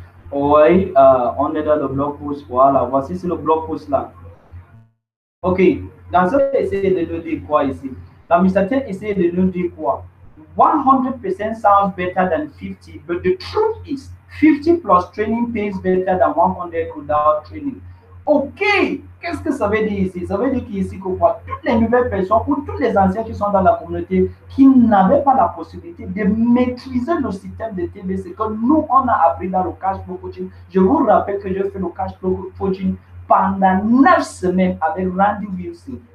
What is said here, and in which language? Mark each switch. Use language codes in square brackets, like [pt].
[fr] Oui, on est dans le blog post. Voilà, voici le blog post là. Ok, dans ce essayer de nous dire quoi ici? L'administrateur essaie de nous dire quoi? [en] 100% sounds better than 50, but the truth is 50 plus training pays better than 100 without training. [fr] Ok, qu'est-ce que ça veut dire ici? Ça veut dire qu'ici, toutes les nouvelles personnes ou tous les anciens qui sont dans la communauté qui n'avaient pas la possibilité de maîtriser le système de TBC que nous, on a appris dans le cash flow coaching. Je vous rappelle que je fais le cash flow coaching pendant 9 semaines avec Randy Wilson.